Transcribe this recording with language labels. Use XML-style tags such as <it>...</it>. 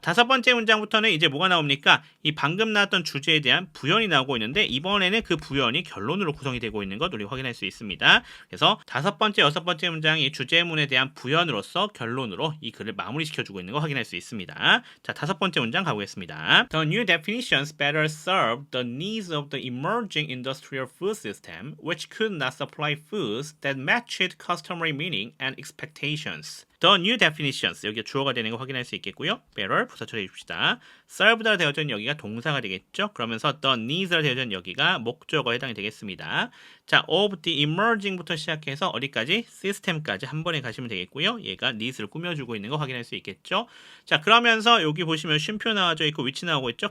<ko>다섯 번째 문장부터는 이제 뭐가 나옵니까? 이 방금 나왔던 주제에 대한 부연이 나오고 있는데 이번에는 그 부연이 결론으로 구성이 되고 있는 것 우리 확인할 수 있습니다. 그래서 다섯 번째, 여섯 번째 문장이 주제문에 대한 부연으로서 결론으로 이 글을 마무리시켜주고 있는 거 확인할 수 있습니다. 자, 다섯 번째 문장 가보겠습니다.</ko> <en>The new definitions better serve the needs of the emerging industrial food system, which could not supply foods that matched customary meaning and expectations. The new definitions,</en> <ko>여기가 주어가 되는 거 확인할 수 있겠고요. better 부사 처리해 줍시다. serve가 되어져 있는 여기가 동사가 되겠죠. 그러면서</ko> <en>the needs</en> <ko>가 되어져 있는 여기가 목적어에 해당이 되겠습니다. 자,</ko> <en>of the emerging</en> <ko>부터 시작해서 어디까지? system까지 한 번에 가시면 되겠고요. 얘가 needs를 꾸며주고 있는 거 확인할 수 있겠죠. 자, 그러면서 여기 보시면 쉼표 나와져 있고 위치 나오고 있죠.</ko>